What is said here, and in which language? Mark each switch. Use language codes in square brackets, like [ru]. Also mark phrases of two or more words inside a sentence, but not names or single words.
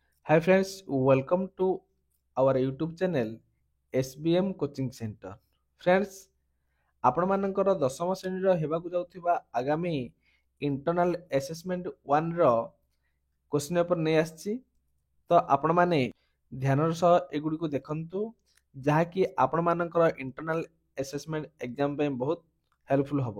[en] Hi friends, welcome to our YouTube channel SBM Coaching Center. Friends, [or] ଆପଣମାନଙ୍କର ଦଶମ ଶ୍ରେଣୀର ହେବାକୁ ଯାଉଥିବା ଆଗାମୀ [en] internal assessment [or] 1 ର [en] question paper [or] ନେଇ ଆସିଛି। ତ ଆପଣମାନେ ଧ୍ୟାନର ସହ ଏଗୁଡ଼ିକୁ ଦେଖନ୍ତୁ, ଯାହାକି ଆପଣମାନଙ୍କର [en] internal assessment exam [or] ପାଇଁ ବହୁତ ହେଲ୍ପଫୁଲ୍ ହେବ।